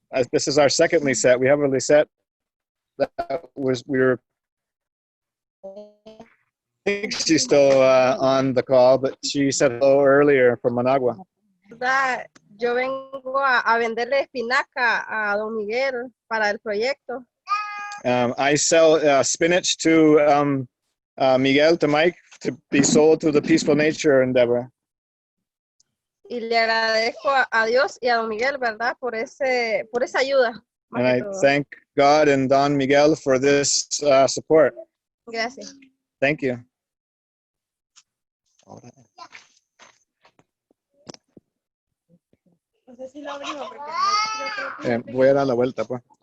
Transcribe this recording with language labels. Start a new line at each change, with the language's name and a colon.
English: This is our second Lisette. We have a Lisette that I think she's still on the call, but she said hello earlier from Managua.
Spanish: Yo vengo a venderle espinaca a don Miguel para el proyecto.
English: I sell spinach to Miguel, to Mike, to be sold to the Peaceful Nature endeavor.
Spanish: Y le agradezco a Dios y a don Miguel, ¿verdad? Por esa ayuda.
English: And I thank God and Don Miguel for this support.
Spanish: Gracias.
English: Thank you.
Spanish: Voy a dar la vuelta, pues.